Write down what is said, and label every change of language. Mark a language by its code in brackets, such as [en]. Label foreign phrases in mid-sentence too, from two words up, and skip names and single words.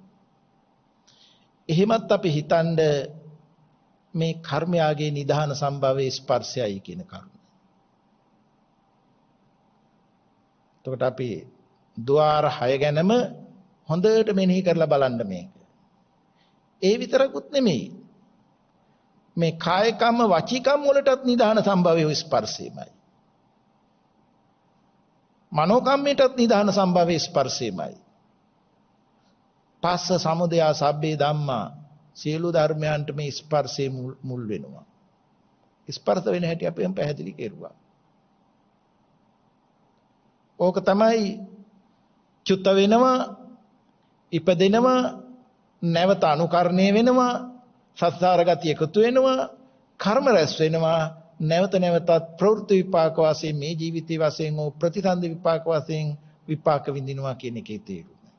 [si] එහෙමත් අපි හිතනද මේ කර්මයාගේ නිධාන සම්භවයේ ස්පර්ශයයි කියන කරුණ. එතකොට අපි ద్వාර 6 ගැනම හොඳට මෙනෙහි කරලා බලන්න මේක. ඒ විතරකුත් නෙමෙයි. මේ [pi] කාය කම්ම වචී කම්ම [si] වලටත් නිධාන සම්භවයේ ස්පර්ශයමයි. මනෝ කම්මයටත් නිධාන සම්භවයේ ස්පර්ශයමයි. [pi] පස්ස සමුදය සබ්බේ ධම්මා [si] සියලු ධර්මයන්ට මේ ස්පර්ශය මුල් වෙනවා. ස්පර්ශ වෙන හැටි අපි පැහැදිලි කෙරුවා. ඕක තමයි චුත වෙනවා, ඉපදෙනවා, නැවත අනුකරණය වෙනවා, සත්‍සාර ගතිය එකතු වෙනවා, කර්ම රැස් වෙනවා, නැවත නැවතත් ප්‍රවෘත්ති විපාක වශයෙන් මේ ජීවිතයේ වශයෙන් ඕ ප්‍රතිසන්දි විපාක වශයෙන් විපාක විඳිනවා කියන එකේ තේරුම.